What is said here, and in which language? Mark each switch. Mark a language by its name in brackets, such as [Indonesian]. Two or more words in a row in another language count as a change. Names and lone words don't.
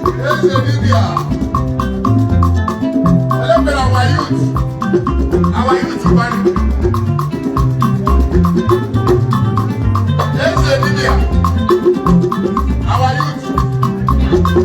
[Igbo] Eze dibịa. Ele mere [English] our youth. Our youth kwani. [Igbo] Eze dibịa. [English] Our youth.